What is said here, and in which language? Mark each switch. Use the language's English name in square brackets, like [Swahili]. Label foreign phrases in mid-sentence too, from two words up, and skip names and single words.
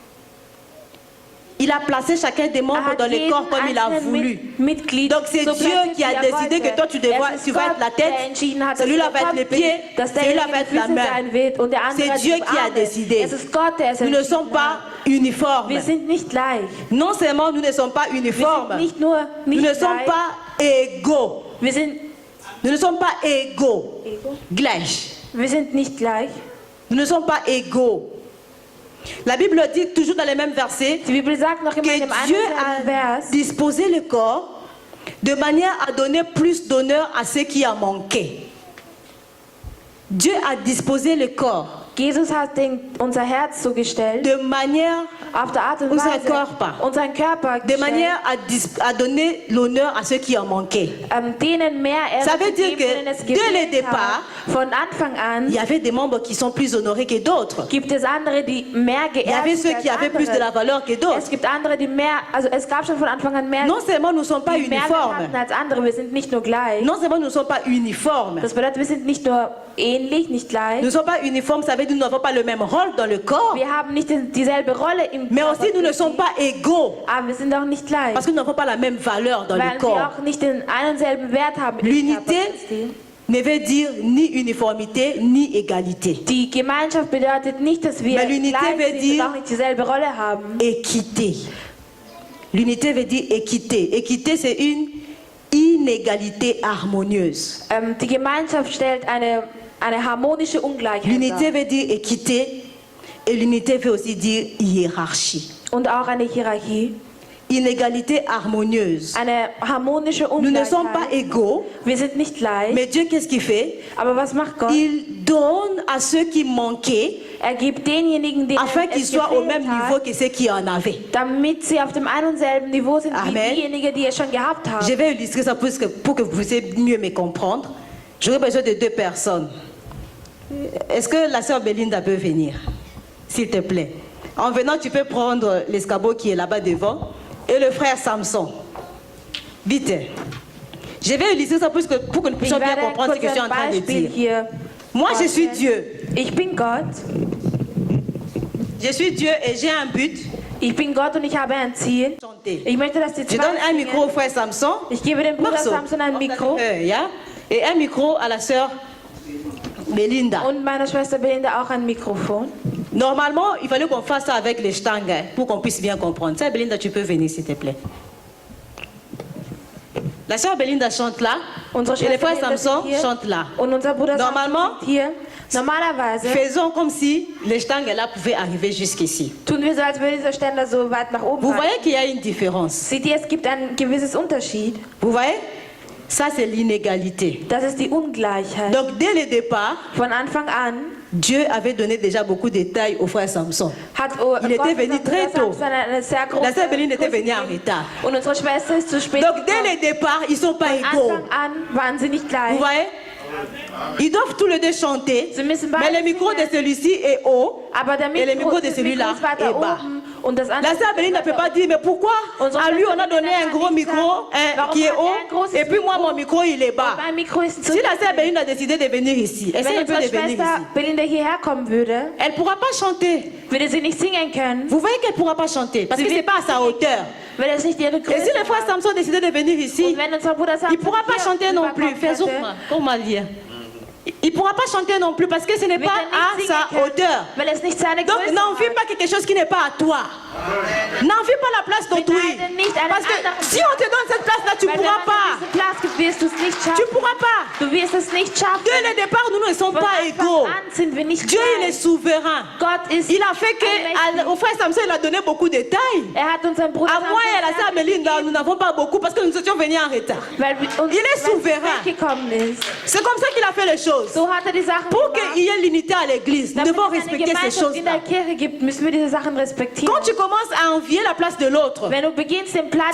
[French] Il a placé chacun des membres dans le corps comme il a voulu. [German] Mitglied [French] Donc c'est [German] so [French] Dieu [German] platziert, [French] qui a [German] wie er [French] décidé [German] wollte. [French] que toi tu vas [German] Es ist [French] être [German] Gott, [French] la [German] der [French] tête, [German] entschieden hat, dass [French] celui-là [German] du [French] va être [German] Kopf [French] les [German] bist, [French] pieds, [German] dass [French] celui-là [German] derjenige [French] va [German] die [French] être la [German] Füße [French] main. [German] sein wird und der andere [French] C'est [German] hat [French] Dieu [German] die [French] qui a [German] Arme. [French] décidé. [German] Es ist Gott, der es [French] Nous ne [German] entschieden [French] sommes pas [German] hat. [French] uniformes. [German] Wir sind nicht gleich. [French] Non seulement nous ne sommes pas [German] Wir sind [French] uniformes, [German] nicht nur [French] nous [German] nicht [French] ne sommes [German] gleich. [French] pas égaux. [German] Wir sind, [French] Nous ne sommes pas égaux. Ego? [German] Gleich. Wir sind nicht gleich. [French] Nous ne sommes pas égaux. La Bible dit toujours dans les mêmes versets [German] Die Bibel sagt noch immer in dem [French] que Dieu [German] einen [French] a [German] Vers, [French] disposé le corps de manière à donner plus d'honneur à ceux qui a manqué. Dieu a disposé le corps [German] Jesus hat unser Herz so gestellt, [French] de manière, [German] auf der Art und unser Weise, Körper. unseren Körper [French] de [German] gestellt, [French] manière à donner l'honneur à ceux qui en manquaient. [German] denen mehr Ehre [French] Ça veut [German] zu [French] dire [German] geben, [French] que [German] denen es [French] dès le [German] gefehlt [French] départ, [German] hat. Von Anfang an [French] Il y avait des membres qui sont plus honorés que d'autres. [German] gibt es andere, die mehr [French] Il y [German] geehrt [French] avait [German] sind [French] ceux qui [German] als [French] avaient plus de la [German] andere. [French] valeur que d'autres. [German] Es gibt andere, die mehr, also es gab schon von Anfang an mehr, [French] Non seulement nous ne sommes pas [German] die mehr [French] uniformes, [German] hatten als andere. Wir sind nicht nur gleich. [French] non seulement nous ne sommes pas uniformes, [German] Das bedeutet, wir sind nicht nur ähnlich, nicht gleich. [French] nous ne sommes pas uniformes, ça veut dire que nous n'avons pas le même rôle dans le corps, [German] Wir haben nicht dieselbe Rolle im [French] mais [German] Körper [French] aussi nous ne [German] Christi, [French] sommes pas égaux, [German] aber wir sind auch nicht gleich. [French] parce que nous n'avons pas la même valeur dans [German] Weil [French] le [German] wir [French] corps. [German] auch nicht den einen selben Wert haben im [French] L'unité [German] Körper Christi. [French] ne veut dire ni uniformité ni égalité. [German] Die Gemeinschaft bedeutet nicht, dass wir [French] Mais l'unité [German] gleich [French] veut [German] sind [French] dire- [German] und auch nicht dieselbe Rolle haben. [French] Équité. L'unité veut dire équité. Équité, c'est une inégalité harmonieuse. [German] Die Gemeinschaft stellt eine harmonische Ungleichheit [French] L'unité [German] dar. [French] veut dire équité et l'unité veut aussi dire hiérarchie. [German] Und auch eine Hierarchie. [French] Inégalité harmonieuse. [German] Eine harmonische [French] Nous ne sommes pas [German] Ungleichheit. [French] égaux, [German] Wir sind nicht gleich. [French] mais Dieu, qu'est-ce qu'il fait? [German] Aber was macht Gott? [French] Il donne à ceux qui manquaient [German] Er gibt denjenigen, denen [French] afin qu'ils [German] es [French] soient au [German] gefehlt [French] même niveau [German] hat, [French] que ceux qui en avaient. [German] damit sie auf dem einen und selben Niveau sind [French] Amen. [German] wie diejenigen, die es schon gehabt haben. [French] Je vais illustrer ça pour que vous puissiez mieux me comprendre. J'aurais besoin de deux personnes. Est-ce que la sœur Belinda peut venir? S'il te plaît. En venant, tu peux prendre l'escabeau qui est là-bas devant et le frère Samson. Vite. Je vais illustrer ça pour que nous [German] Ich [French] puissions bien [German] werde [French] comprendre ce que je [German] kurz [French] suis en [German] ein [French] train de [German] Beispiel [French] dire. [German] hier [French] Moi, je suis [German] vorstellen. [French] Dieu. [German] Ich bin Gott. [French] Je suis Dieu et j'ai un but. [German] Ich bin Gott und ich habe ein Ziel. [French] Chanter. [German] Ich möchte, dass die [French] Je donne un [German] zwei [French] micro au [German] singen. [French] frère Samson. [German] Ich gebe dem Bruder [French] Morceau. [German] Samson ein Mikro Yeah. [French] Et un micro à la sœur Belinda. [German] und meiner Schwester Belinda auch ein Mikrofon. [French] Normalement, il fallait qu'on fasse ça avec les stangs hein, pour qu'on puisse bien comprendre. Ça, Belinda, tu peux venir, s'il te plaît. La sœur Belinda chante là [German] Unsere [French] et le [German] Schwester [French] frère [German] Belinda [French] Samson [German] singt hier [French] chante là. [German] und unser Bruder [French] Normalement- [German] Samson singt hier. Normalerweise [French] Faisons comme si les stangs là pouvaient arriver jusqu'ici. [German] tun wir so, als würde dieser Ständer so weit nach oben [French] Vous [German] fallen. [French] voyez qu'il y a une différence. [German] Seht ihr, es gibt ein gewisses Unterschied. [French] Vous voyez? Ça, c'est l'inégalité. [German] Das ist die Ungleichheit. [French] Donc, dès le départ, [German] Von Anfang an [French] Dieu avait donné déjà beaucoup de détails au frère Samson. [German] hat [French] Il était venu très tôt. [German] eine sehr große [French] La sœur Belinda était [German] Größe [French] venue en [German] gegeben. [French] retard. [German] Und unsere Schwester ist zu spät [French] Donc, dès [German] gekommen. [French] le départ, ils ne sont pas [German] Von [French] égaux. [German] Anfang an waren sie nicht [French] Vous [German] gleich. [French] voyez? Ils doivent tous les deux chanter, [German] Sie müssen [French] mais [German] beide [French] le micro de [German] singen. [French] celui-ci est haut [German] Aber der [French] et le micro de [German] das [French] celui-là [German] Mikro ist weiter [French] est bas. [German] oben und das [French] La [German] andere [French] sœur Béline ne peut pas dire, mais pourquoi à lui on a donné un gros micro qui est haut et puis moi mon micro il est bas. [German] Mein Mikro ist zu [French] Si la sœur Béline a décidé de venir ici, elle [German] Wenn [French] un peu [German] unsere [French] de venir [German] Schwester [French] ici. [German] Belinda hierher kommen würde, [French] Elle ne pourra pas chanter. [German] würde sie nicht singen können, [French] Vous voyez qu'elle ne pourra pas chanter parce que ce n'est pas à sa hauteur. [German] weil es nicht ihre [French] Et [German] Größe [French] si le frère [German] hat. [French] Samson a décidé de venir ici, [German] Und wenn unser Bruder sagt, [French] il ne pourra pas chanter non plus. Faisons comment dire. Il ne pourra pas chanter non plus parce que ce n'est pas à sa hauteur. [German] weil es nicht seine [French] Donc [German] Größe [French] n'envie [German] hat. [French] pas quelque chose qui n'est pas à toi. N'envie pas la place d'autrui. [German] Beneide nicht einen [French] Parce que [German] anderen [French] si on te donne cette place-là, tu ne [German] Weil [French] pourras [German] wenn man [French] pas. [German] diesen Platz gibt, wirst du es nicht [French] Tu [German] schaffen. [French] ne pourras pas. [German] Du wirst es nicht schaffen. [French] Dès le départ, nous ne sommes [German] Von [French] pas égaux. [German] Anfang an sind wir nicht [French] Dieu, il est [German] gleich. [French] souverain. [German] Gott ist [French] Il a fait [German] allmächtig. [French] qu'au frère Samson, il a donné beaucoup de taille. [German] Hat unseren Bruder [French] À moi et à la [German] Samson [French] sœur Melinda, nous n'avons pas beaucoup parce que nous étions venus en retard. [German] weil wir uns [French] Il est souverain. [German] gekommen ist. [French] C'est comme ça qu'il a fait les choses. [German] So hat die Sachen [French] Pour [German] gemacht. [French] qu'il y ait l'unité à l'église, nous [German] Damit [French] devons [German] es eine [French] respecter ces [German] Gemeinschaft in [French] choses-là. [German] der Kirche gibt, müssen wir diese Sachen respektieren. [French] Quand tu commences à envier la place de l'autre, [German] Wenn du beginnst, den Platz